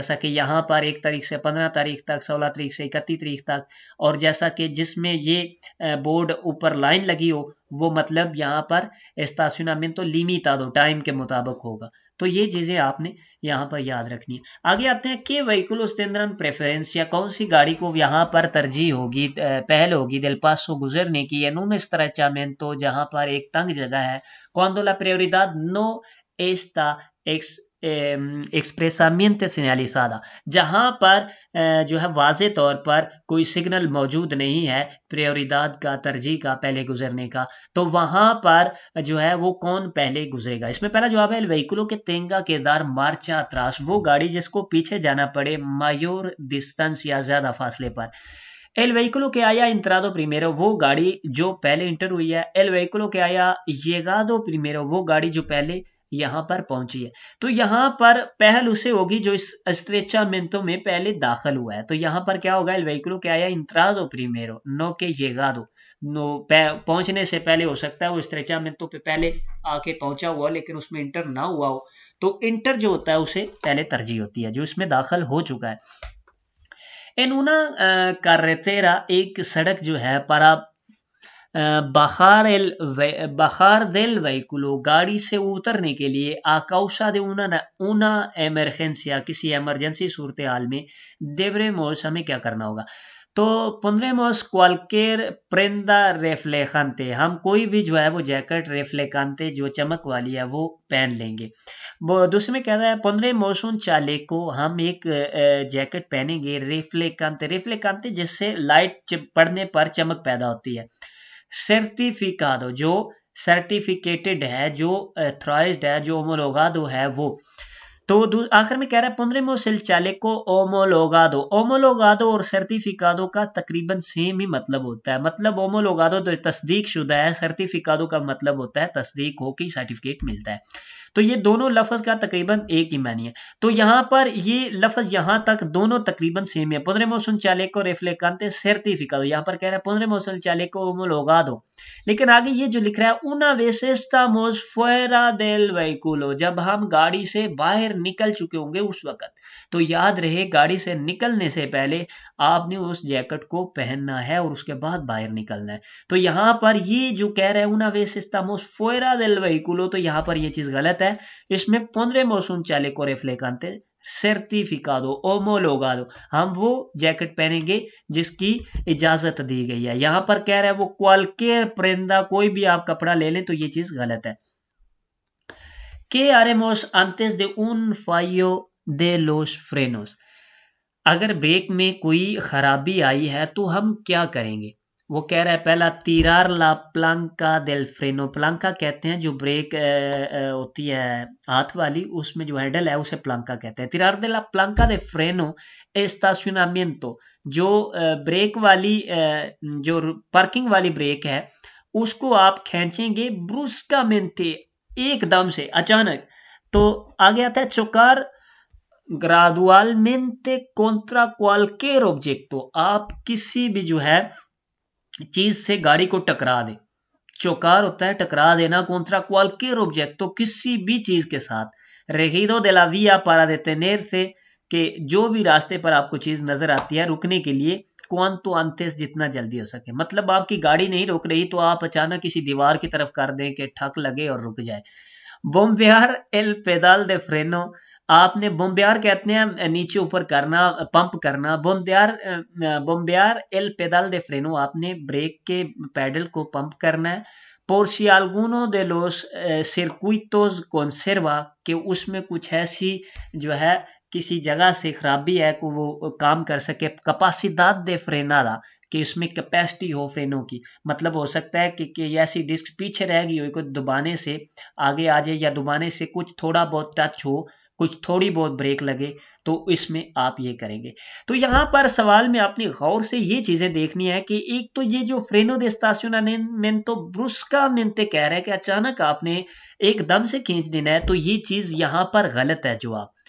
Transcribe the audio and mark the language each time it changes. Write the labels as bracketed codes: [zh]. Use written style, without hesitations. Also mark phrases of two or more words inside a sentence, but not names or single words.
[ur] جیسا کہ یہاں پر 1 تاریخ سے 15 تاریخ تک، 16 تاریخ سے 31 تاریخ تک، اور جیسا کہ جس میں یہ بورڈ اوپر لائن لگی ہو وہ مطلب یہاں پر [es] estacionamiento limitado [ur] ٹائم کے مطابق ہوگا. تو یہ چیزیں آپ نے یہاں پر یاد رکھنی ہے. آگے آتے ہیں کہ [es] vehículos tendrán preferencia, [ur] یا کون سی گاڑی کو یہاں پر ترجیح ہوگی، پہل ہوگی [es] del paso [ur] گزرنے کی. [es] en un estrechamiento [ur] جہاں پر ایک تنگ جگہ ہے. [es] cuando la prioridad no está expresamente señalizada، [ur] جہاں پر جو ہے واضح طور پر کوئی سگنل موجود نہیں ہے پریوریداد کا، ترجیح کا، پہلے گزرنے کا، تو وہاں پر جو ہے وہ کون پہلے گزرے گا. اس میں پہلا جواب ہے [es] vehículo que tenga que dar marcha atrás, [ur] وہ گاڑی جس کو پیچھے جانا پڑے [es] mayor distancia [ur] یا زیادہ فاصلے پر. [es] El vehículo que haya entrado primero، [ur] وہ گاڑی جو پہلے انٹر ہوئی ہے. [es] El vehículo que haya llegado primero، [ur] وہ گاڑی جو پہلے یہاں پر پہنچی ہے. تو یہاں پر پہل اسے ہوگی جو اس estrecho میں پہلے داخل ہوا ہے. تو یہاں پر کیا ہوگا، [es] el vehículo que haya entrado primero no que llegado. [ur] no پہنچنے سے پہلے ہو سکتا ہے وہ estrecho پہ پہلے آ کے پہنچا ہوا لیکن اس میں انٹر نہ ہوا ہو، تو انٹر جو ہوتا ہے اسے پہلے ترجیح ہوتی ہے جو اس میں داخل ہو چکا ہے. [es] en una carretera، [ur] ایک سڑک جو ہے [es] para bajar del vehículo، [ur] گاڑی سے اترنے کے لیے [es] a causa de una emergencia، [ur] کسی ایمرجنسی صورتحال میں deberemos، ہمیں کیا کرنا ہوگا. [es] تو pondremos cualquier prenda reflejante، [ur] ہم کوئی بھی جو ہے وہ جیکٹ reflejante جو چمک والی ہے وہ پہن لیں گے. دوسرے میں کہتا ہے [es] pondremos un chaleco، [ur] ہم ایک جیکٹ پہنیں گے reflejante جس سے لائٹ پڑنے پر چمک پیدا ہوتی ہے. سرٹیفیکادو، جو سرٹیفکیٹڈ ہے، جو تھرائزڈ ہے، جو اومولوگادو ہے وہ. تو آخر میں کہہ رہا ہے [es] pondremos el chaleco homologado. [ur] اومولوگادو اور سرٹیفیکادو کا تقریباً سیم ہی مطلب ہوتا ہے. مطلب اومولوگادو تو تصدیق شدہ ہے، سرٹیفیکادو کا مطلب ہوتا ہے تصدیق ہو کے سرٹیفکیٹ ملتا ہے. تو یہ دونوں لفظ کا تقریباً ایک ہی معنی ہے. تو یہاں پر یہ لفظ یہاں تک دونوں تقریباً سیم ہے. [es] pondremos un chaleco reflejante certificado، [ur] yہاں پر کہہ رہا ہے [es] pondremos el chaleco homologado، [ur] لیکن آگے یہ جو لکھ رہا ہے [es] una vez estamos fuera del vehículo، [ur] جب ہم گاڑی سے باہر نکل چکے ہوں گے اس وقت. تو یاد رہے گاڑی سے نکلنے سے پہلے آپ نے اس جیکٹ کو پہننا ہے اور اس کے بعد باہر نکلنا ہے. تو یہاں پر یہ جو کہہ رہا ہے [es] una vez estamos fuera del vehículo، [ur] تو یہاں پر یہ چیز غلط ہے. اس میں [es] pondremos un chaleco reflejante certificado homologado، [ur] ہم وہ جیکٹ پہنیں گے جس کی اجازت دی گئی ہے. یہاں پر کہہ رہا ہے وہ [es] cualquier prenda، [ur] کوئی بھی آپ کپڑا لے لیں، تو یہ چیز غلط ہے. [es] ¿Qué haremos antes de un fallo de los frenos؟ [ur] اگر بریک میں کوئی خرابی آئی ہے تو ہم کیا کریں گے. وہ کہہ رہا ہے پہلا [es] tirar de la palanca del freno, [ur] پلانکا کہتے ہیں جو بریک ہوتی ہے ہاتھ والی، اس میں جو ہینڈل ہے اسے پلانکا کہتے ہیں. [es] tirar de la palanca de freno estacionamiento, [ur] جو بریک والی جو پارکنگ والی بریک ہے اس کو آپ کھینچیں گے برuscamente، ایک دم سے، اچانک. [es] تو آگے آتا ہے چوکار gradualmente contra cualquier objeto، [ur] آپ کسی بھی جو ہے چیز سے گاڑی کو ٹکرا دیں. چوکار ہوتا ہے ٹکرا دینا، [es] contra cualquier objeto [ur] کسی بھی چیز کے ساتھ. [es] regido de la vía para detenerse، [ur] کہ جو بھی راستے پر آپ کو چیز نظر آتی ہے رکنے کے لیے [es] cuanto antes، [ur] جتنا جلدی ہو سکے. مطلب آپ کی گاڑی نہیں رک رہی تو آپ اچانک کسی دیوار کی طرف کر دیں کہ ٹھک لگے اور رک جائے. [es] bombear el pedal de freno، [ur] آپ نے بومبیار کہتے ہیں نیچے اوپر کرنا، پمپ کرنا. [es] بومبیار el pedal de freno، [ur] آپ نے بریک کے پیڈل کو پمپ کرنا ہے. [es] por si alguno de los circuitos conserva، [ur] کہ اس میں کچھ ایسی جو ہے کسی جگہ سے خرابی ہے کہ وہ کام کر سکے. [es] capacidad de frenada، [ur] کہ اس میں کیپیسٹی ہو فرینوں کی، مطلب ہو سکتا ہے کہ ایسی ڈسک پیچھے رہ گئی ہو، کچھ دبانے سے آگے آ جائے یا دبانے سے کچھ تھوڑا بہت ٹچ ہو، کچھ تھوڑی بہت بریک لگے، تو اس میں آپ یہ کریں گے. تو یہاں پر سوال میں آپ نے غور سے یہ چیزیں دیکھنی ہے کہ ایک تو یہ جو [es] freno de estacionamiento [ur] برuscamente کہہ رہا ہے کہ اچانک آپ نے ایک دم سے کھینچ دینا ہے، تو یہ چیز یہاں پر غلط ہے جواب.